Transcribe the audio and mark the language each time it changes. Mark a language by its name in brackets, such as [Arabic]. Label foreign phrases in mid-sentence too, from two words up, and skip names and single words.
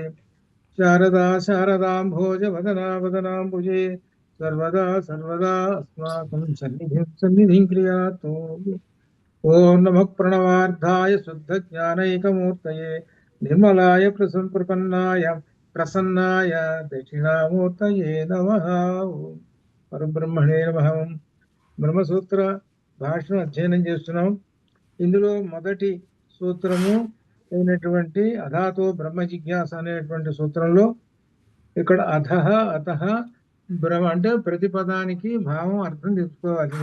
[Sanskrit] शारदा शारदाम्भोजवदना वदनाम्बुजे सर्वदा सर्वदा अस्माकं सन्निधिं क्रियातु। ओम नमः प्रणवार्धाय शुद्धज्ञानैकमूर्तये निर्मलाय प्रसन्नाय दक्षिणामूर्तये नमः। ओम పరబ్రహ్మణే నమః। [Telugu] బ్రహ్మసూత్ర భాషను అధ్యయనం చేస్తున్నాం. ఇందులో మొదటి సూత్రము అయినటువంటి [Sanskrit] అధాతో బ్రహ్మ జిజ్ఞాస [Telugu] అనేటువంటి సూత్రంలో ఇక్కడ [Sanskrit] అధః అతః బ్రహ్మ [Telugu] అంటే ప్రతి పదానికి భావం అర్థం తెలుసుకోవాలి.